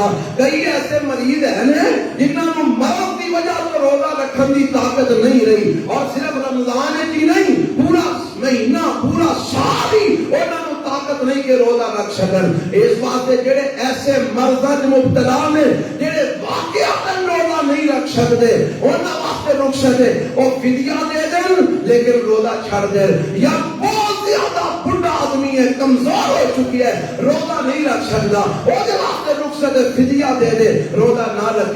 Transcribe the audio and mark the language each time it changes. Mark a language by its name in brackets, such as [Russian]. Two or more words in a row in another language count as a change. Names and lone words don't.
[Punjabi] کئی ایسے مریض ہیں جنہاں نوں مرض دی وجہ تو روزہ رکھن دی طاقت نہیں رہی، اور صرف رمضان وچ ہی نہیں، پورا مہینہ پورا سال ہی انہاں نوں طاقت نہیں کہ روزہ رکھ سکن. اس واسطے جڑے ایسے مرضاں وچ مبتلا نے جڑے واقعتاً روزہ نہیں رکھ سکتے، انہاں واسطے رخصت ہے او فدیہ دے دین لیکن روزہ چھڑ دین. یا بہت زیادہ بڑھا آدمی ہے، کمزور ہو چکی ہے، روزہ نہیں رکھ سکتا، او دے واسطے رخصت ہے، فدیہ دے دے، روزہ نہ رکھے.